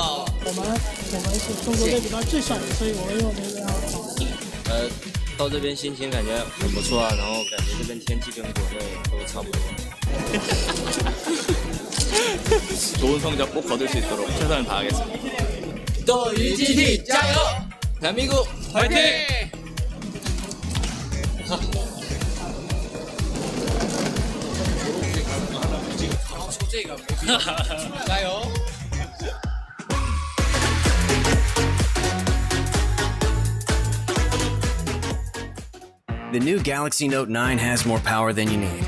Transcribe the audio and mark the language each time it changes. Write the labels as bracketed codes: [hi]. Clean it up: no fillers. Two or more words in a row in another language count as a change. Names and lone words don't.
[zh] 我们是中国队里边最小的，所以我们用那个到这边心情感觉很不错啊，然后感觉这边天气跟国内都差不多。 [ko] 좋은 성적 꼭 거둘 수 있도록 최선을 다하겠습니다. [zh] 또 UGT加油! [ko] 대한민국 화이팅! [zh] 加油！ [en] The new Galaxy Note 9 has more power than you need.